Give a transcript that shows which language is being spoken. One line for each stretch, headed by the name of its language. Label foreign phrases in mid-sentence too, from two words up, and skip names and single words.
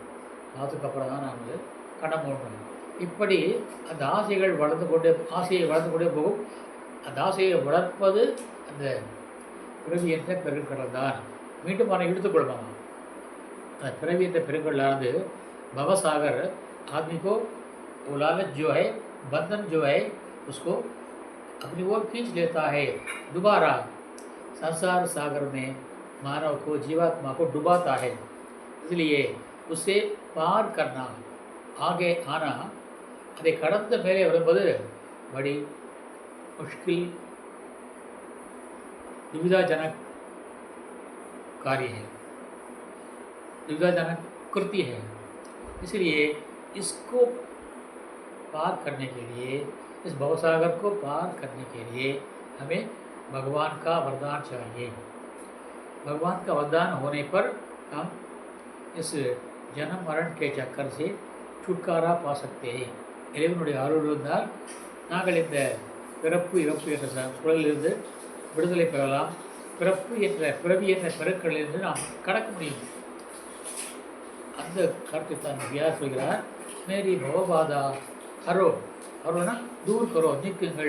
Tamil: அதுக்கப்புறம் தான் நான் கண்ணம் போடணும். இப்படி அந்த ஆசையை வளர்ந்து கொண்டே போகும். அந்த ஆசையை வளர்ப்பது அந்த பிறவி என்ற பெருங்கடல் தான். மீண்டும் அவனை இழுத்துக்கொள்வாங்க. அந்த பிறவி என்ற பெருங்கடலானது
Hindi: भवसागर आदमी को वो लालच जो है, बंधन जो है, उसको अपनी ओर खींच लेता है, दोबारा संसार सागर में मानव को, जीवात्मा को डुबाता है। इसलिए उसे पार करना, आगे आना,
Tamil: அதை கடந்த மேலே வரும்போது
Hindi: बड़ी मुश्किल दुविधाजनक कार्य है, दुविधाजनक कृति है। इसलिए इसको पार करने के लिए, इस भवसागर को पार करने के लिए हमें भगवान का वरदान चाहिए। भगवान का वरदान होने पर हम इस जन्म मरण के चक्कर से छुटकारा पा सकते हैं।
Tamil: இறைவனுடைய அருள் இருந்தால் நாங்கள் இந்த பிறப்பு இறப்பு என்ற சுழலிலிருந்து விடுதலை பெறலாம். பிறப்பு என்ற பிறவி என்ற பெருக்களிலிருந்து நாம் கடக்க முடியும். அந்த கருத்தை தான் யார் சொல்கிறார்?
Hindi: मेरी भवबाधा हरो, हरोना दूर करो, நீக்குங்கள்.